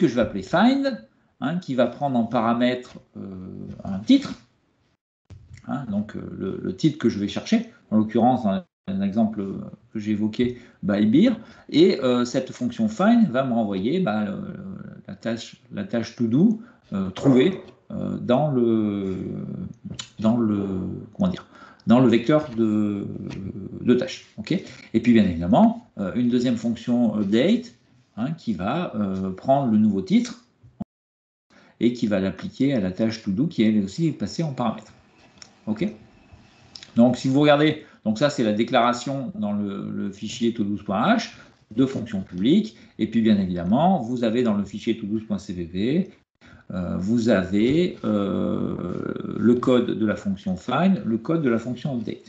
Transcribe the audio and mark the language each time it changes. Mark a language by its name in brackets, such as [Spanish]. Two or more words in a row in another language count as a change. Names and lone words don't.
[French] je vais appeler find, hein, qui va prendre en paramètre un titre, hein, donc le titre que je vais chercher, en l'occurrence dans un exemple que j'ai évoqué, [English] by beer, [French] et cette fonction find va me renvoyer la tâche [English] to do [French] trouvée dans le vecteur de tâche. Okay. Et puis bien évidemment, une deuxième fonction update, hein, qui va prendre le nouveau titre et qui va l'appliquer à la tâche [English] to do [French] qui elle aussi est passée en paramètre. Ok. Donc si vous regardez, donc ça c'est la déclaration dans le fichier to-dos.h de fonctions publiques, et puis bien évidemment vous avez dans le fichier to-dos.cpp vous avez le code de la fonction find, le code de la fonction update.